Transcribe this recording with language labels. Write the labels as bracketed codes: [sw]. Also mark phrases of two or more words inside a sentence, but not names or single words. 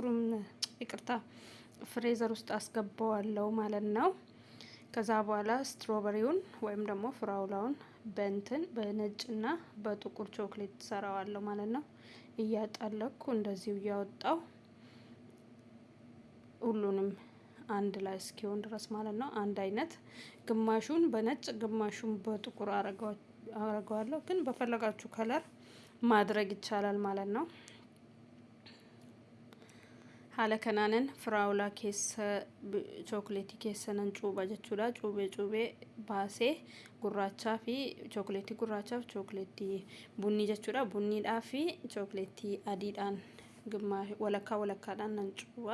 [am] ፍሬዘር ውስጥ አስገባዋለሁ ማለት ነው። ከዛ በኋላ ስትሮበሪውን ወይም ደግሞ ፍራውላውን በነጭና በጥቁር ቾክሌት ሰራዋለሁ ማለት ነው። እያጣለኩ እንደዚህ እያወጣው ሁሉንም አንድ ላይ እስኪሆን ድረስ ማለት ነው። አንድ አይነት ግማሹን በነጭ ግማሹን በጥቁር አረጋዋለሁ። ግን በፈለጋችሁ ከለር ማድረግ ይቻላል ማለት ነው። [om] haala kanaanin firaawulaa keessa chookleetii keessanan cuuba jechuudha. cuubee baasee gurraachaa fi chookleetii gurraachaa fi chookleetii bunni jechuudha. bunniidhaa fi chookleetii adiidhaan walakkaadhaan nan cuuba.